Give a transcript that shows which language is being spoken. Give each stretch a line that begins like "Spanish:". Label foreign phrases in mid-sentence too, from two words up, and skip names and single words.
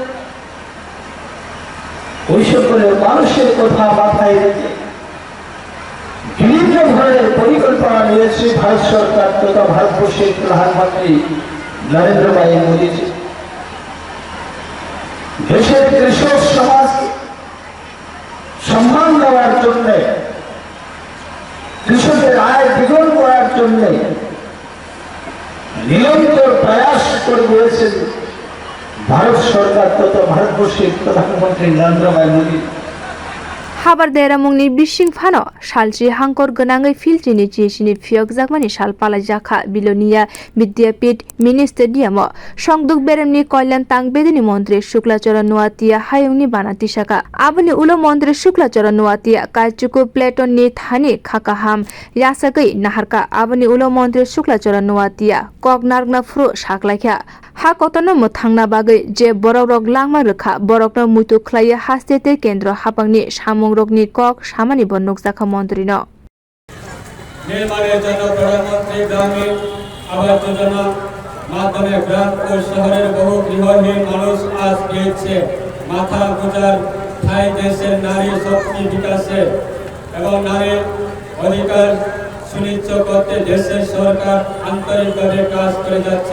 Bangla: ওই সকলের মানুষের কথা মাথায় রেখে বিভিন্ন ধরনের পরিকল্পনা নিয়েছে ভারত সরকার তথা ভারতবর্ষের প্রধানমন্ত্রী নরেন্দ্র মোদীজি দেশের কৃষক সমাজ সম্মান দেওয়ার জন্য কৃষকের আয় দ্বিগুণ করার জন্য নিরন্তর প্রয়াস করে গিয়েছেন ভারত সরকার তথা ভারতবর্ষের প্রধানমন্ত্রী নরেন্দ্র মোদী
Kok Borok: habar deramung ni bising phano salchi hangkor gwnagui filchini sini phiyokjak mani sal palaijak bilonia vidyapit mini stadium songduk beremni kolyan tangbedini mantri Shuklacharan Nuatia hayungni banati saka aboni ulo mantri Shuklacharan Nuatia kaichuku platon ni thani khakaham yasagai naharka aboni ulo mantri Shuklacharan Nuatia kok nargna fru saklaikha hakotano muthangna bagai je borok langma rekha borokno muitu khlaiya Haste te kendra hapangni samung রগ্নি কক সামানি বন্নক জাখা মন্ত্রী ন
Bangla: নির্মাণের জন্য প্রধানমন্ত্রী গ্রামীণ আবাস যোজনা মাধ্যমে গ্রাম ও শহরের বহু গৃহহীন মানুষ আজ পেয়েছে মাথা গোজার ঠাই দেশের নারী শক্তি বিকাশে এবং নারীর অধিকার সুনিশ্চিত করতে দেশের সরকার আন্তরিকভাবে কাজ করে যাচ্ছে।